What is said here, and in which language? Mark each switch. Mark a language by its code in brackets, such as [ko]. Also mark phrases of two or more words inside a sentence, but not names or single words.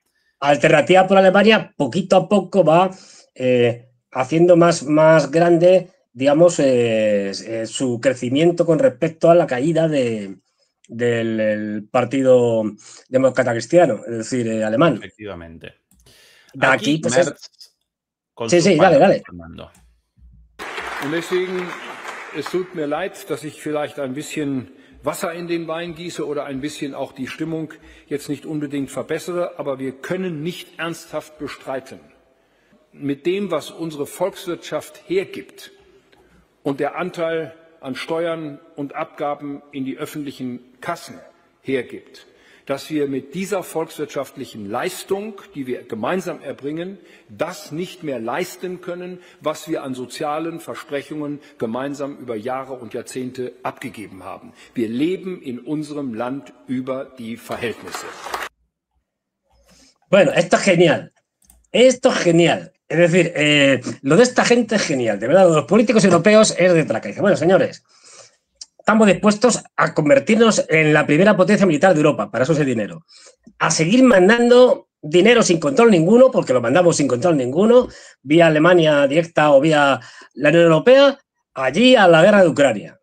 [es] Alternativa por Alemania, poquito a poco va haciendo más grande, digamos, su crecimiento con respecto a la caída del Partido Demócrata Cristiano, es decir, alemán. Efectivamente. De aquí, pues Merz con sí, dale. Fernando. [de] Und deswegen, es tut mir leid, dass ich vielleicht ein bisschen Wasser in den Wein gieße oder ein bisschen auch die Stimmung jetzt nicht unbedingt verbessere, aber wir können nicht ernsthaft bestreiten, mit dem, was unsere Volkswirtschaft hergibt und der Anteil an Steuern und Abgaben in die öffentlichen Kassen hergibt, dass wir mit dieser volkswirtschaftlichen Leistung, die wir gemeinsam erbringen, das nicht mehr leisten können, was wir an sozialen Versprechungen gemeinsam über Jahre und Jahrzehnte abgegeben haben. Wir leben in unserem Land über die Verhältnisse. [es] Bueno, esto es genial. Esto es genial. Es decir, lo de esta gente es genial. De verdad, lo de los políticos europeos es de traca. Dice, bueno, señores, estamos dispuestos a convertirnos en la primera potencia militar de Europa, para eso es el dinero. A seguir mandando dinero sin control ninguno, porque lo mandamos sin control ninguno, vía Alemania directa o vía la Unión Europea, allí a la guerra de Ucrania.